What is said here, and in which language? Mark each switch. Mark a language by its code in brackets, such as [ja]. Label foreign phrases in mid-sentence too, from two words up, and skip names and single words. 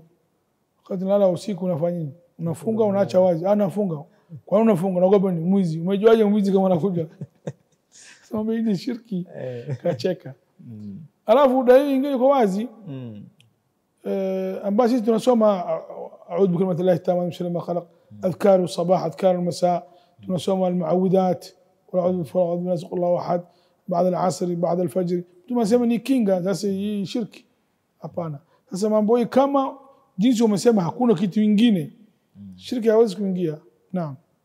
[sw] Wakati unalala usiku unafanya nini? Unafunga, unaacha wazi? Nafunga. Kwa nini unafunga? Naogopa ni mwizi. Umejuaje mwizi kama anakuja? Sema hii ni shirki. Kacheka. Alafu dalili nyingine iko wazi. Ambapo sisi tunasoma [ar] أعوذ بكلمات الله التامات من شر ما خلق، أذكار الصباح، أذكار المساء, tunasoma المعوذات، قل أعوذ بالفلق، الناس، قل الله أحد, بعد العصر، بعد الفجر. [sw] Tunasema ni kinga. Sasa hii shirki? Hapana. Sasa mambo hii kama jinsi umesema hakuna kitu kingine, shirki hawezi kuingia. Naam.